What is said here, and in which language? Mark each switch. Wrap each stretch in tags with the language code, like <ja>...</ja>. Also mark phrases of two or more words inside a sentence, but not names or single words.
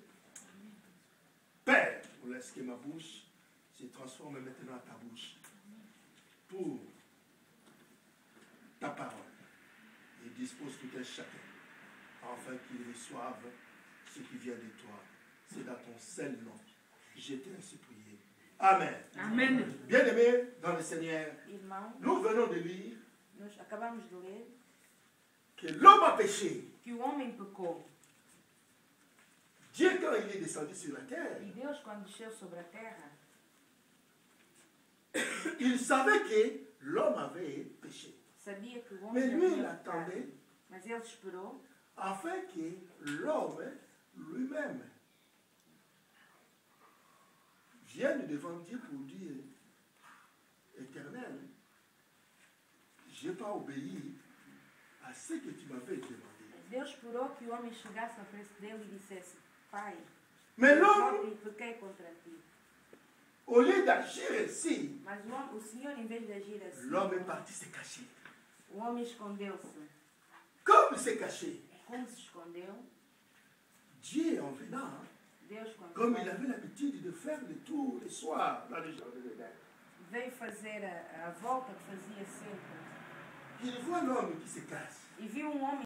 <fr>Père, laisse que ma bouche se transforme maintenant à ta bouche pour ta parole et dispose tout un chacun afin qu'il reçoive ce qui vient de toi. C'est dans ton seul nom. Je t'ai ainsi prié. Amen. Amen. Bien-aimés dans le Seigneur,</fr> <pt>Irmão,</pt> <fr>nous venons de lire</fr> <pt>nós acabamos de ler</pt> <fr>que l'homme a péché.</fr> <pt>que o homem pecou.</pt> <fr>Dieu, quand il est descendu sur la terre,</fr> <pt>E Deus, quando desceu sobre a terra,</pt> <fr>il savait que l'homme avait péché.</fr> <pt>sabia que o homem</pt> <fr>Mais lui, il</fr> <pt>havia pecado.</pt> <fr>attendait</fr> <pt>Mas ele esperou</pt> <fr>afin que l'homme lui-même vienne devant Dieu pour dire, Éternel, je n'ai pas obéi à ce que tu m'avais demandé.</fr> <pt>Deus esperou que o homem chegasse à frente dele e dissesse, Pai,</pt> <fr>Mais</fr> <pt>eu</pt> <fr>l'homme,</fr> <pt>pequei contra ti.</pt> <fr>au lieu d'agir ainsi,</fr> <pt>Mas o Senhor, em vez de agir assim,</pt> <fr>l'homme est parti se cacher.</fr> <pt>o homem escondeu-se.</pt> <fr>Comme il s'est caché,</fr> <pt>Como se escondeu,</pt> <fr>Dieu en venant,</fr> <pt>Deus, quando</pt> <fr>comme il avait l'habitude de faire le tour le soir dans les jardins de l'Éden,</fr> <pt>veio fazer a volta que fazia sempre,</pt> <fr>il voit l'homme qui se cache.</fr> <pt>e viu um homem</pt>